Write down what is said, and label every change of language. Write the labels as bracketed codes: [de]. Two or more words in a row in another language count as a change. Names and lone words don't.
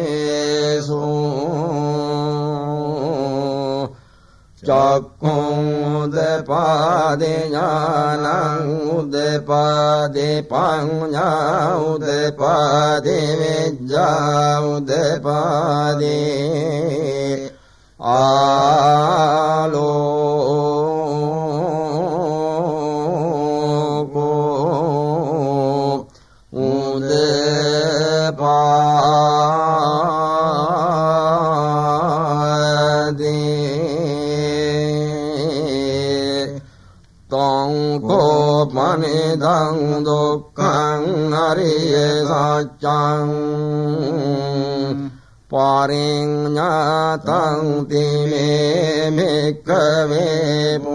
[pi] සෝධම්මේසු චක්ඛුං උදපාදි ඥානං උදපාදි පඤ්ඤා උදපාදි විද්‍යා උදපාදි ආලෝකෝ උදපාදි තං කෝපනිදං දුක්ඛං අරිය සත්‍යං පරිඤ්ඤාතං තිමේ භික්ඛවේ